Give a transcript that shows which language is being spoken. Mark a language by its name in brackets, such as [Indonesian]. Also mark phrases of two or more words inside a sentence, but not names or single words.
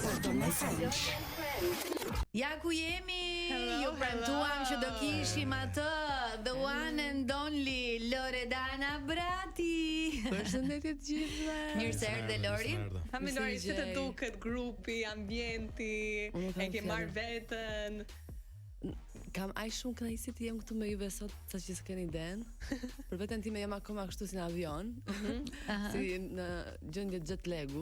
[Albanian] Ja ku jemi, ju premtuam që do kishim atë, [English] the one and only Loredana Brati. [Albanian] Përshëndetje të gjithëve. Mirë se erdhe Lori. Hami Lori, si të duket grupi, ambienti, e ke marrë veten. Kam aq shumë kënaqësi të jem këtu me juve sot, saqë s'keni iden. Për veten time jam akoma kështu si në avion, si në gjendje jet lagu.